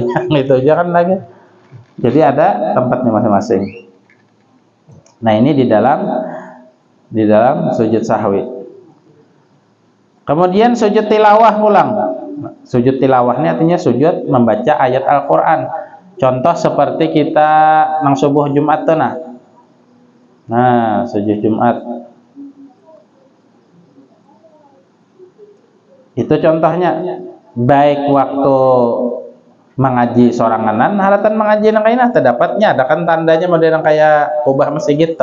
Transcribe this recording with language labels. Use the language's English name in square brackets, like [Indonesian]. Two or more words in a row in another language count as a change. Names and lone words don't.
[Indonesian] Itu aja kan lagi. Jadi ada tempatnya masing-masing. Nah, ini di dalam sujud sahwi. [Banjar] Kemudian sujud tilawah pulang. [Indonesian] Sujud tilawah ini artinya sujud membaca ayat Al-Qur'an. [Banjar] Contoh seperti kita nang subuh Jumat tuh nah. [Indonesian] Nah, sujud Jumat. Itu contohnya. [Banjar] Baik waktu mengaji soranganan, haratan mengaji nang kaina terdapatnya ada kan tandanya model kayak ubah masjid gitu.